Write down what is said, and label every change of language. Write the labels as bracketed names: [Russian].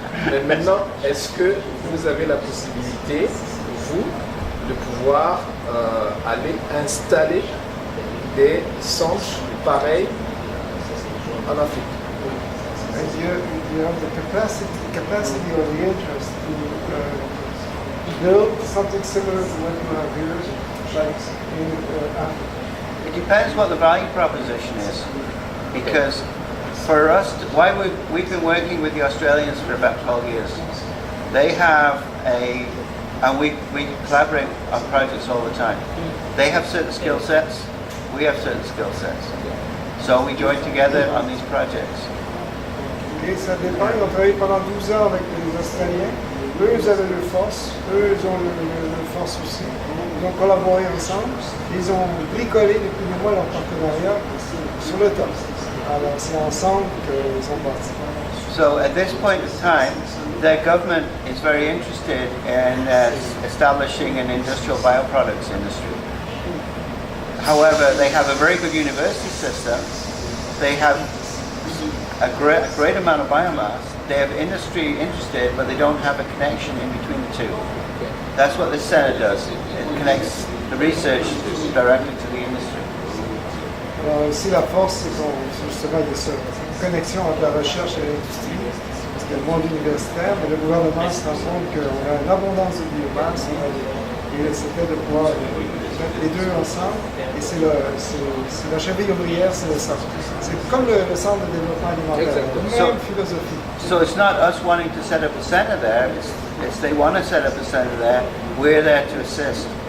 [French] Mais maintenant, est-ce que vous avez la possibilité, vous, de pouvoir aller installer des centres pareils en Afrique? [English] And you have the capacity or the interest to build something similar to what you have here, like in Africa. It depends what the value proposition is, because for us, we've been working with the Australians for about 12 years. They have and we collaborate on projects all the time. They have certain skill sets, we have certain skill sets. So we join together on these projects. [French] Et ça dépend, ils ont travaillé pendant 12 ans avec les Australiens. Eux, ils avaient leur force, eux, ils ont leur force aussi. Ils ont collaboré ensemble. Ils ont bricolé depuis des mois leur partenariat sur le tas. Alors c'est ensemble qu'ils ont parti. [English] So at this point in time, their government is very interested in establishing an industrial bioproducts industry. However, they have a very good university system. They have a great amount of biomass. They have industry interested, but they don't have a connection in between the two. That's what this center does. It connects the research directly to the industry. [French] Alors ici, la force, c'est justement de ça. Une connexion entre la recherche et l'industrie, parce qu'il y a le monde universitaire, mais le gouvernement se rend compte qu'on a une abondance de biomasse, et c'était de pouvoir mettre les deux ensemble, et c'est la cheville ouvrière, c'est le centre. C'est comme le centre de développement alimentaire, même philosophie. [English] So it's not us wanting to set up a center there, it's they want to set up a center there, we're there to assist.